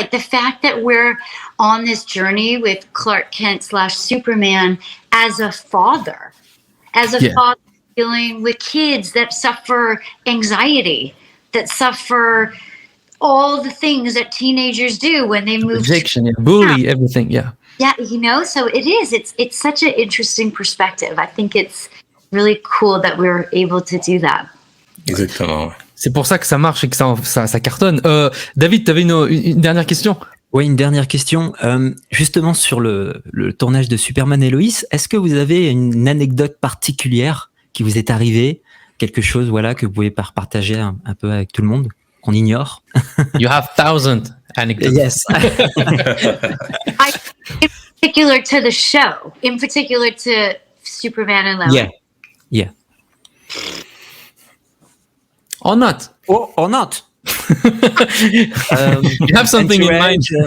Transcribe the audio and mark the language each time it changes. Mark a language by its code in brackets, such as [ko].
[en] Like the fact that we're on this journey with Clark Kent / Superman as a father, father dealing with kids that suffer anxiety, that suffer all the things that teenagers do when they move. Rejection, bully, everything, yeah. Yeah, you know, so it's such an interesting perspective. I think it's really cool that we're able to do that. [fr] Exactement. C'est pour ça que ça marche et que ça cartonne. David, tu avais une dernière question? Oui, une dernière question. Justement sur le tournage de Superman et Loïs, est-ce que vous avez une anecdote particulière qui vous est arrivée, quelque chose voilà que vous pouvez partager un peu avec tout le monde, qu'on ignore? [en] You have 1,000 anecdotes. Yes. In particular to the show, in particular to Superman and Lois. Yeah. Or not. Or not. You have something in mind.